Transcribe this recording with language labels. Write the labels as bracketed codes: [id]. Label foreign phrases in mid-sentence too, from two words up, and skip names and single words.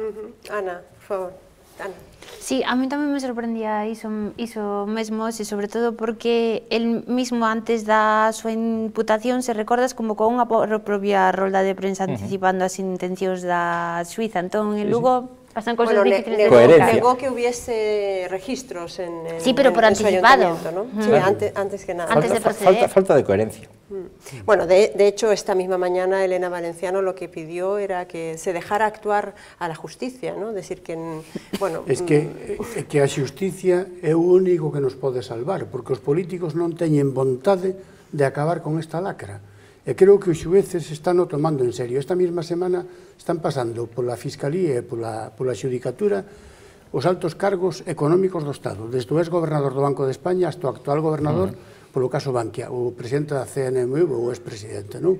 [es] Ana, por favor. Ana. [gl] Sí, a mí tamén me sorprendía iso mesmo, e sobre todo porque [es] el mismo [gl] antes da súa imputación, se recordas, como con unha propia rolda de prensa anticipando as intencións da Suiza. Entón, en Lugo pasan [es] cosas difíciles de [gl] coherencia. [es] Negó que hubiese registros en sí, pero por anticipado. Sí, antes que nada. Antes de proceder. Falta de coherencia. Bueno, de hecho, esta misma mañana Elena Valenciano lo que pidió era que se dejara actuar a la justicia, ¿no? Decir que, bueno... [gl] Es que a xusticia é o único que nos pode salvar, porque os políticos non teñen vontade de acabar con esta lacra. E creo que os xueces están o tomando en serio. Esta mesma semana están pasando pola Fiscalía e pola Xudicatura os altos cargos económicos do Estado, desde o ex-gobernador do Banco de España hasta o actual gobernador polo caso Bankia, o presidente da CNMV ou o ex-presidente, non?